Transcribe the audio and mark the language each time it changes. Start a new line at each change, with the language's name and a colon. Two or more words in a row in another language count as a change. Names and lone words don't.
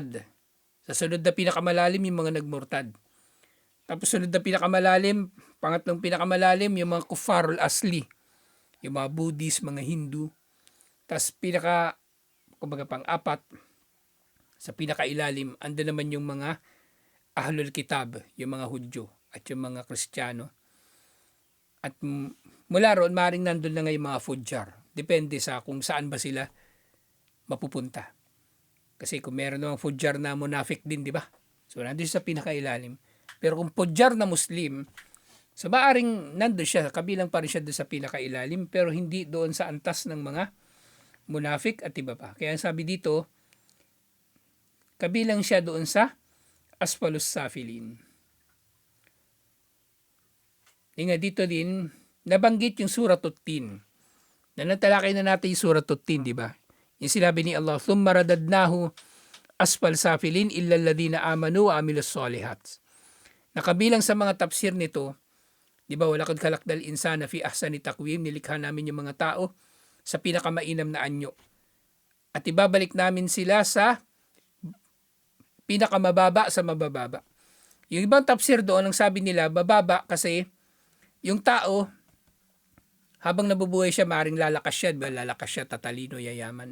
Filipino: Sa sunod na pinakamalalim, yung mga nagmurtad. Tapos sunod na pinakamalalim, pangatlong pinakamalalim, yung mga
Arabic: الكفار الأصليون.
Filipino: Yung mga Buddhist, mga Hindu. Tapos kumbaga pang-apat, sa pinakailalim, ando naman yung mga
Arabic: أهل الكتاب,
Filipino: yung mga Hudyo at yung mga Kristiyano. At mula roon, maaaring nandun na ngayon mga fujjar. Depende sa kung saan ba sila mapupunta. Kasi kung meron namang fujjar na munafik din, di ba? So, nandun sa pinakailalim. Pero kung fujjar na Muslim, so maaaring nandun siya, kabilang pa rin siya doon sa pinakailalim, pero hindi doon sa antas ng mga munafik at iba pa. Kaya sabi dito, kabilang siya doon sa
Arabic: أسفل سافلين.
Filipino: Nga dito din, nabanggit yung Surah Tin. Natalakay na natin yung Surah Tin, di ba? Yung sinabi ni Allah,
Arabic: "ثم رددناه أسفل سافلين إلا الذين آمنوا وعملوا الصالحات."
Filipino: Nakabilang sa mga tafsir nito, di ba,
Arabic: ولقد خلقنا الإنسان في أحسن تقويم,
Filipino: nilikha namin yung mga tao sa pinakamainam na anyo. At ibabalik namin sila sa pinakamababa sa mabababa. Yung ibang tafsir doon, ang sabi nila, bababa kasi yung tao, habang nabubuhay siya, maaaring lalakas siya, tatalino, yayaman.